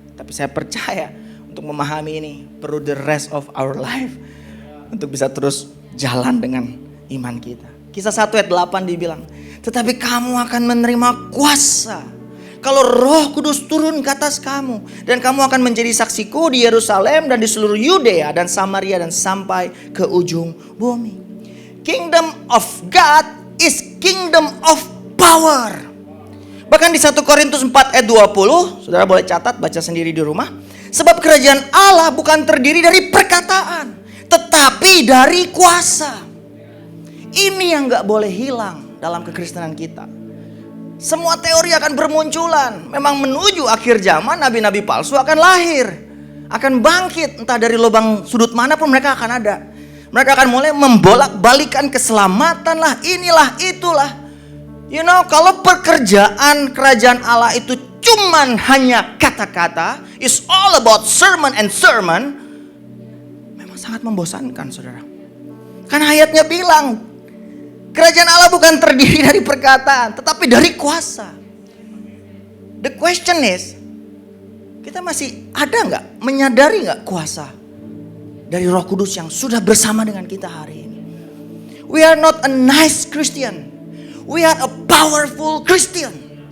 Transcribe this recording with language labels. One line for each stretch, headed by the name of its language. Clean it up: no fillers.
Indonesian: Tapi saya percaya untuk memahami ini perlu
English: the rest of our life
Indonesian: untuk bisa terus jalan dengan iman kita. Kisah 1 ayat 8 dibilang, tetapi kamu akan menerima kuasa kalau Roh Kudus turun ke atas kamu, dan kamu akan menjadi saksiku di Yerusalem dan di seluruh Yudea dan Samaria dan sampai ke ujung bumi.
English: Kingdom of God is kingdom of power.
Indonesian: Bahkan di 1 Korintus 4 ayat 20, saudara boleh catat, baca sendiri di rumah. Sebab kerajaan Allah bukan terdiri dari perkataan, tetapi dari kuasa. Ini yang gak boleh hilang dalam kekristenan kita. Semua teori akan bermunculan. Memang menuju akhir zaman nabi-nabi palsu akan lahir, akan bangkit, entah dari lubang sudut mana pun mereka akan ada. Mereka akan mulai membolak-balikan keselamatan lah, inilah itulah.
English: You know,
Indonesian: kalau pekerjaan kerajaan Allah itu cuman hanya kata-kata,
English: is all about sermon and sermon,
Indonesian: memang sangat membosankan, saudara. Kan ayatnya bilang, kerajaan Allah bukan terdiri dari perkataan, tetapi dari kuasa.
English: The question is,
Indonesian: kita masih ada gak, menyadari gak kuasa dari Roh Kudus yang sudah bersama dengan kita hari ini?
English: We are not a nice Christian, we are a powerful Christian.